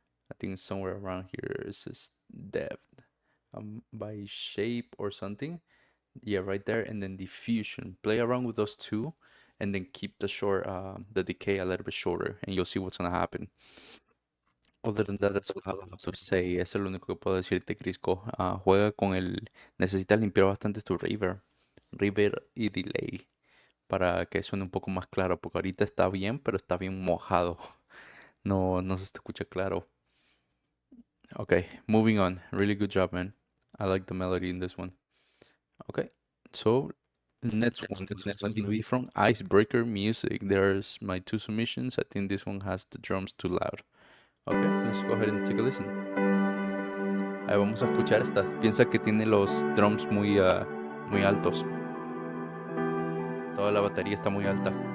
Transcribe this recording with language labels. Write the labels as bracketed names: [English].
[English] I think it's somewhere around here it says depth by shape or something. Yeah, right there. And then diffusion. Play around with those two and then keep the decay a little bit shorter and you'll see what's gonna happen. Other than that, that's all I have to say. [Spanish] Eso es lo único que puedo decirte, Crisco. Juega con el... Necesitas limpiar bastante tu reverb y delay para que suene un poco más claro, porque ahorita está bien, pero está bien mojado. No se escucha claro. [English] Okay, moving on. Really good job, man. I like the melody in this one. Okay, so next one is going to be from Icebreaker Music. There's my 2 submissions. I think this one has the drums too loud. Okay, let's go ahead and take a listen. [Spanish] Ahí vamos a escuchar esta. Piensa que tiene los drums muy altos. Toda la batería está muy alta.